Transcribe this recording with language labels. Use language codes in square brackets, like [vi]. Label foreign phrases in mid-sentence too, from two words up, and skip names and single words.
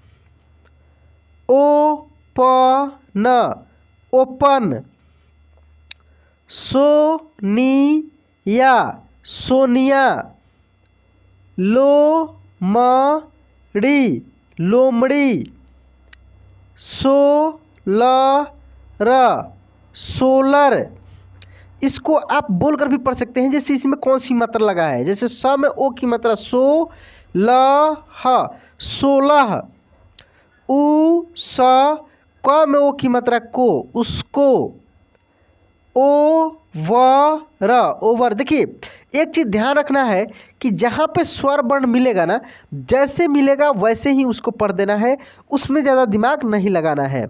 [en] open, open, [hi] सोनिया, सोनिया, लोमड़ी, लोमड़ी, [en] solar, solar. [hi] इसको आप बोलकर भी पढ़ सकते हैं, जैसे इसमें कौन सी मात्रा लगा है। जैसे स में ओ की मात्रा सो, ल, ह, सोलह। उ, स, क में ओ की मात्रा को, उसको। ओ, व, र, ओवर। देखिए एक चीज़ ध्यान रखना है कि जहाँ पे स्वर वर्ण मिलेगा ना, जैसे मिलेगा वैसे ही उसको पढ़ देना है, उसमें ज़्यादा दिमाग नहीं लगाना है।